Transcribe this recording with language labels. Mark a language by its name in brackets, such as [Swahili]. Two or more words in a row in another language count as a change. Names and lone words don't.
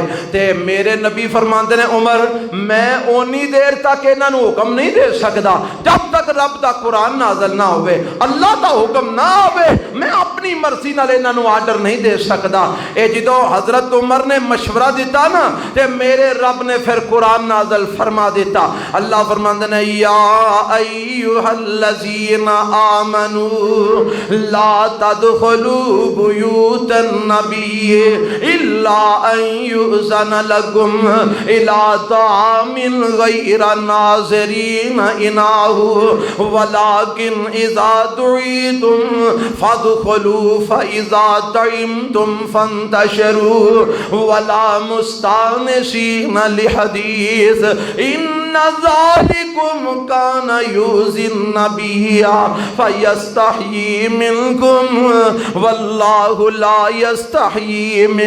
[Punjabi] تے میرے نبی فرماندے نے، عمر میں اونی دیر تک انہاں نوں حکم نہیں دے سکدا جب تک رب دا قرآن نازل نہ ہووے، اللہ دا حکم نہ ہووے. میں اپنی مرضی نال انہاں نوں آرڈر نہیں دے سکدا. اے جدوں حضرت عمر نے مشورہ دتا نا، تے میرے رب نے پھر قرآن نازل فرما دیتا. اللہ فرماندے نے [Arabic] یا ایھا الذین آمنوا لا تدخلوا بیوت النبی الا ان یؤذن لکم الی طعام غیر ناظرین اناہ ولکن اذا دعیتم فادخلوا فاذا طعمتم فانتشروا ولا مستانسین لحدیث ان ذالکم کان یؤذی النبی فیستحیی منکم واللہ لا یستحیی من